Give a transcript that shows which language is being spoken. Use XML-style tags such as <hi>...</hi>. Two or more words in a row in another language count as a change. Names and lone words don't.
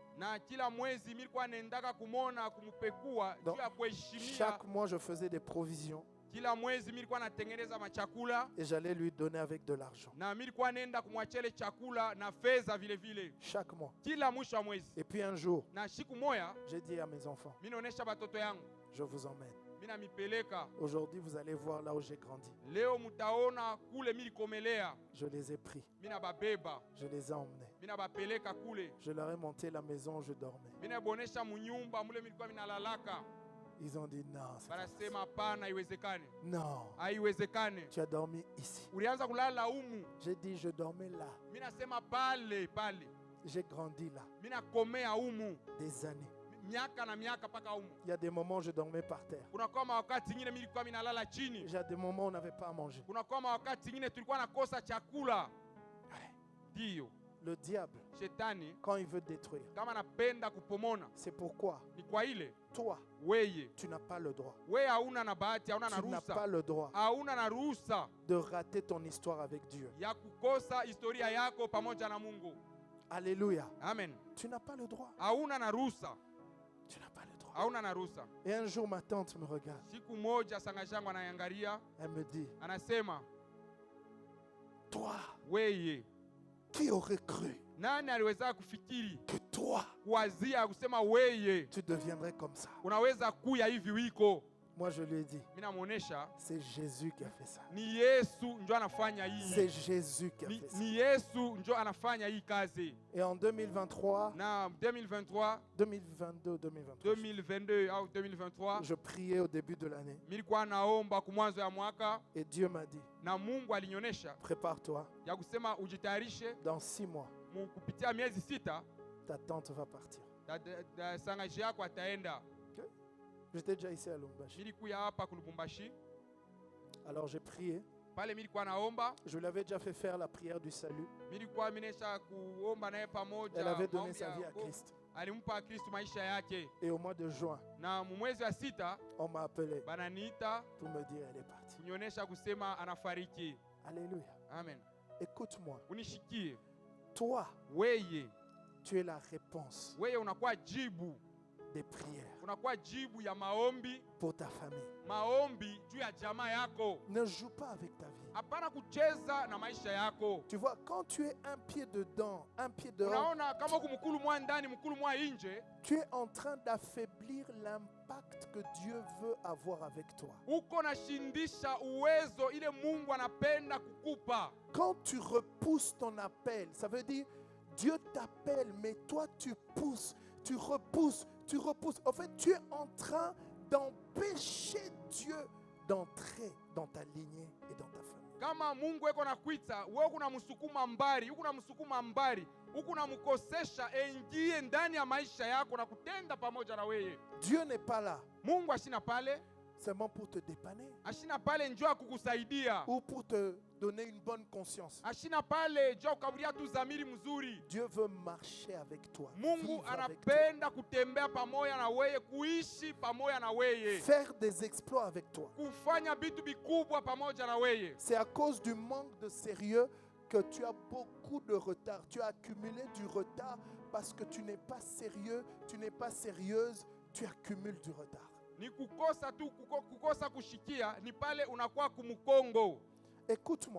<sw>Na kila mwezi mimi nilikuwa naendaka kumona kumupekua Donc, juu ya kuheshimia.</sw> <fr>Chaque mois, je faisais des provisions</fr> <sw>Kila mwezi mimi nilikuwa natengeneza machakula</sw> <fr>et j'allais lui donner avec de l'argent.</fr> <sw>na mimi nilikuwa naenda kumwachele chakula na fedha vile vile</sw> <fr>Chaque mois.</fr> <sw>kila mwisho wa mwezi.</sw> <fr>Et puis un jour,</fr> <sw>Na siku moya</sw> <fr>j'ai dit à mes enfants,</fr> <sw>mimi naonesha batoto yangu,</sw> <fr>je vous emmène.</fr> <sw>mimi namipeleka.</sw> <fr>Aujourd'hui, vous allez voir là où j'ai grandi.</fr> <sw>Leo mutaona kule mimi nikomelea,</sw> <fr>Je les ai pris.</fr> <sw>mimi nababeba,</sw> <fr>Je les ai emmenés.</fr> <sw>mimi nabapeleka kule.</sw> <fr>Je leur ai monté la maison où je dormais.</fr> <sw>Mimi nabonesha munyumba mule mimi nilikuwa minalalaka.</sw> <fr>Ils ont dit non, c'est pas</fr> <sw>Banasema hapana, haiwezekani.</sw> <fr>possible. Non,</fr> <sw>Haiwezekani.</sw> <fr>tu as dormi ici.</fr> <sw>Ulianza kulala humu.</sw> <fr>J'ai dit, je dormais là.</fr> <sw>Mimi nasema pale.</sw> <fr>J'ai grandi là.</fr> <sw>Mimi nakomea humu.</sw> <fr>Des années.</fr> <sw>Miaka na miaka paka humu.</sw> <fr>Il y a des moments où je dormais par terre.</fr> <sw>Kuna kama wakati ingine mimi nilikuwa minalala chini.</sw> <fr>Il y a des moments où on n'avait pas à manger.</fr> <sw>Kuna kama wakati ingine tulikuwa nakosa chakula. Ndio.</sw> <fr>Le diable, Shetani quand il veut détruire,</fr> <sw>kama anapenda kupomona,</sw> <fr>c'est pourquoi</fr> <sw>ni kwa ile toi, weye</sw> <fr>tu n'as pas le droit.</fr> <sw>wewe hauna na bahati, hauna na</sw> <fr>Tu n'as pas ruhusa, le droit</fr> <sw>hauna na ruhusa</sw> <fr>de rater ton histoire avec Dieu.</fr> <sw>ya kukosa historia yako pamoja na Mungu. Alléluia. Amen.</sw> <fr>Tu n'as pas le droit.</fr> <sw>Hauna na ruhusa,</sw> <fr>Tu n'as pas le droit.</fr> <sw>hauna na ruhusa.</sw> <fr>Et un jour, ma tante me regarde.</fr> <sw>Siku moja sangaji yangu anaangalia,</sw> <fr>Elle me dit, anasema, toi, weye, qui aurait cru</fr> <sw>nani aliweza kufikiri</sw> <fr>que toi,</fr> <sw>kuwazia kusema weye</sw> <fr>tu deviendrais comme ça?</fr> <sw>unaweza kuya hivi wiko?</sw> <fr>Moi, je lui ai dit,</fr> <sw>Mimi namuonesha</sw> <fr>c'est Jésus qui a fait ça.</fr> <sw>ni Yesu njo anafanya C'est hii.</sw> <fr>Jésus qui a fait ça.</fr> <sw>Ni Yesu njo anafanya hii kazi.</sw> <fr>Et en 2023,</fr> <sw>Na 2023, 2022, 2023,</sw> <fr>2022 au 2023, je priais au début de l'année</fr> <sw>nilikuwa naomba kumwanzo ya mwaka</sw> <fr>et Dieu m'a dit,</fr> <sw>na Mungu alinionyesha prépare-toi, ya kusema ujitayarishe</sw> <fr>dans 6 mois,</fr> <sw>kupitia miezi 6</sw> <fr>ta tante va partir.</fr> <sw>sangaji yako ataenda.</sw> <fr>J'étais déjà ici à Lubumbashi.</fr> <sw>Nilikuya hapa kulubumbashi,</sw> <fr>Alors j'ai prié.</fr> <sw>pale nilikuwa naomba,</sw> <fr>Je lui avais déjà fait faire la prière du salut.</fr> <sw>nilikuwa minesha kuomba naye pamoja.</sw> <fr>Elle avait donné maombi sa ya vie à wokovu. Christ.</fr> <sw>Alimpa Kristo maisha yake,</sw> <fr>Et au mois de juin,</fr> <sw>na mwezi wa 6</sw> <fr>on m'a appelé bananiita pour me dire elle est partie.</fr> <sw>kunionyesha kusema anafariki. Alléluia. Amen. Écoute-moi. Unishikie Toi, weye,</sw> <fr>tu es la réponse</fr> <sw>weye unakuwa jibu,</sw> <fr>des prières</fr> <sw>unakuwa jibu ya maombi,</sw> <fr>pour ta famille.</fr> <sw>maombi juu ya jamaa yako.</sw> <fr>Ne joue pas avec ta vie.</fr> <sw>Hapana kucheza na maisha yako.</sw> <fr>Tu vois, quand tu es un pied dedans, un pied dehors,</fr> <sw>Unaona kama kumkulu mwa ndani mkulu mwa nje,</sw> <fr>tu es en train d'affaiblir l'impact que Dieu veut avoir avec toi.</fr> <sw>uko nashindisha uwezo ile Mungu anapenda kukupa.</sw> <fr>Quand tu repousses ton appel, ça veut dire Dieu t'appelle, mais toi tu pousses, tu repousses, tu repousses. En fait, tu es en train d'empêcher Dieu d'entrer dans ta lignée et dans ta famille.</fr> <sw>Kama Mungu eko nakuita, wewe kuna msukuma mbali, uko na msukuma mbali, uko na mkosesha aingie ndani ya maisha yako na kutenda pamoja na wewe.</sw> <fr>Dieu n'est pas là.</fr> <sw>Mungu ashina pale.</sw> <fr>seulement pour te dépanner</fr> <sw>ashina pale njoo ya kukusaidia,</sw> <fr>ou pour te donner une bonne conscience.</fr> <sw>ashina pale njoo kukaburia tu zamiri mzuri.</sw> <fr>Dieu veut marcher avec toi, Mungu vivre avec toi,</fr> <sw>anapenda kutembea pamoja na weye, kuishi pamoja na weye,</sw> <fr>faire des exploits avec toi.</fr> <sw>kufanya vitu vikubwa pamoja na weye.</sw> <fr>C'est à cause du manque de sérieux que tu as beaucoup de retard. Tu as accumulé du retard parce que tu n'es pas sérieux, tu n'es pas sérieuse, tu accumules du retard.</fr> <sw>Ni kukosa tu kukosa kushikia, ni pale unakuwa kumukongo. Écoute-moi,</sw>